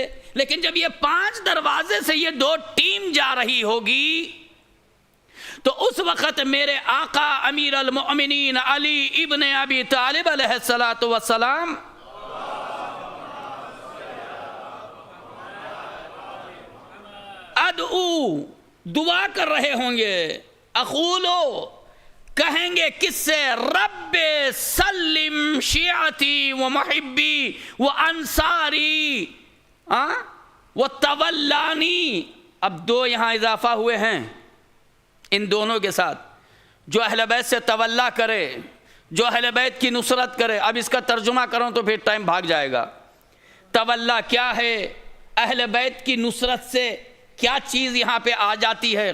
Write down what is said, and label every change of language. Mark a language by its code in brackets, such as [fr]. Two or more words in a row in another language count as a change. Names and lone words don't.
[ur] لیکن جب یہ 5 دروازے سے یہ 2 ٹیم جا رہی ہوگی تو اس وقت میرے آقا امیر المؤمنین علی ابن ابی طالب علیہ السلام ادعو، دعا کر رہے ہوں گے. اقولو، کہیں گے کس سے؟ [ar] رب سلم شیعتی و محبی و انصاری و تولانی. [ur] اب 2 یہاں اضافہ ہوئے ہیں ان دونوں کے ساتھ. جو اہل بیت سے تولا کرے، جو اہل بیت کی نصرت کرے. اب اس کا ترجمہ کروں تو پھر ٹائم بھاگ جائے گا. تولا کیا ہے؟ اہل بیت کی نصرت سے کیا چیز یہاں پہ آ جاتی ہے؟